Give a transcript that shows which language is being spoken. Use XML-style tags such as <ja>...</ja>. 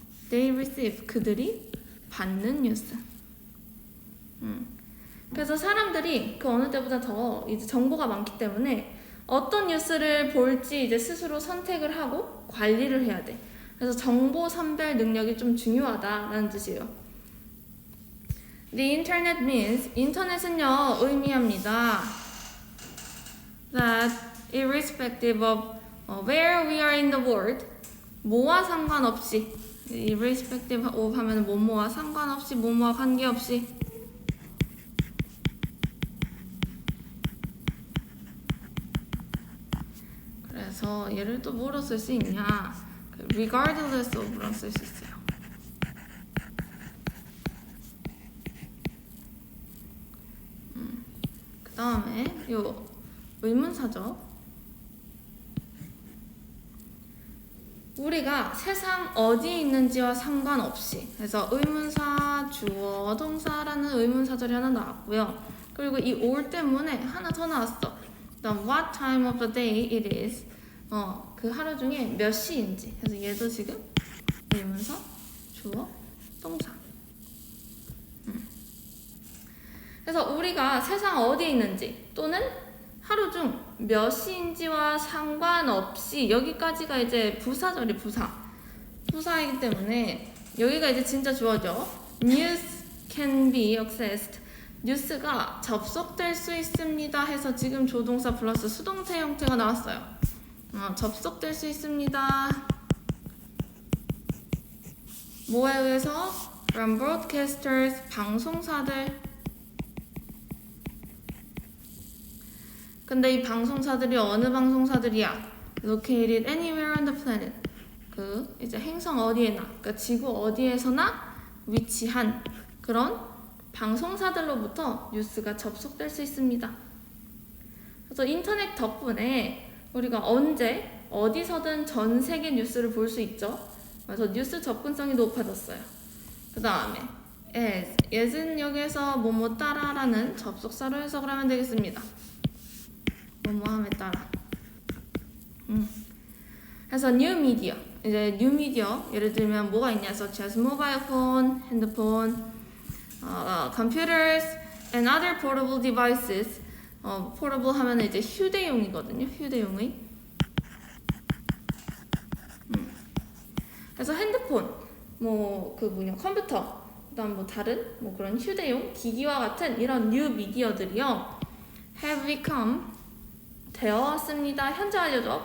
<en>They receive,</en> <ko>그들이 받는 뉴스. 그래서 사람들이 그 어느 때보다 더 이제 정보가 많기 때문에 어떤 뉴스를 볼지 이제 스스로 선택을 하고 관리를 해야 돼. 그래서 정보 선별 능력이 좀 중요하다라는 뜻이에요.</ko> <en>The internet means,</en> <ko>인터넷은요, 의미합니다.</ko> <en>That irrespective of where we are in the world,</en> <ko>뭐와 상관없이, irrespective of 하면 뭐뭐와 상관없이, 뭐뭐와 관계없이, 그래서 얘를 또 뭐로 쓸 수 있냐? regardless of로 쓸 수 있어요. 그 다음에 요 의문사죠. 우리가 세상 어디에 있는지와 상관없이, 그래서 의문사, 주어, 동사라는 의문사절이 하나 나왔고요. 그리고 이 all 때문에 하나 더 나왔어.</ko> <en>그다음 what time of the day it is.</en> <ko>그 하루 중에 몇 시인지. 그래서 얘도 지금 의문사, 주어, 동사. 그래서 우리가 세상 어디에 있는지 또는 하루 중 몇 시인지와 상관없이, 여기까지가 이제 부사절이 부사이기 때문에 여기가 이제 진짜 주어죠.</ko> <en>News can be accessed.</en> <ko>뉴스가 접속될 수 있습니다 해서 지금 조동사 플러스 수동태 형태가 나왔어요. 접속될 수 있습니다. 뭐에 의해서?</ko> <en>From broadcasters, 방송사들.</en> <ko>근데 이 방송사들이 어느 방송사들이야?</ko> <en>Located anywhere anywhere on the planet.</en> <ko>그 이제 행성 어디에나, 그러니까 지구 어디에서나 위치한 그런 방송사들로부터 뉴스가 접속될 수 있습니다. 그래서 인터넷 덕분에 우리가 언제 어디서든 전 세계 뉴스를 볼 수 있죠. 그래서 뉴스 접근성이 높아졌어요. 그 다음에 as은 여기에서 뭐뭐 따라라는 접속사로 해석을 하면 되겠습니다. 뭐뭐 함에 따라.</ko> <en>그래서 new media, 이제 new media</en> <ko>예를 들면 뭐가 있냐,</ko> <en>such as mobile phone, 핸드폰, computers and other portable devices.</en> <ko>portable 하면 이제 휴대용이거든요. 휴대용의. 그래서 핸드폰, 뭐 그 뭐냐 컴퓨터, 그다음 뭐 다른 뭐 그런 휴대용 기기와 같은 이런 뉴 미디어들이요</ko> <en>have become</en> <ko>되어왔습니다. 현재 완료죠.</ko>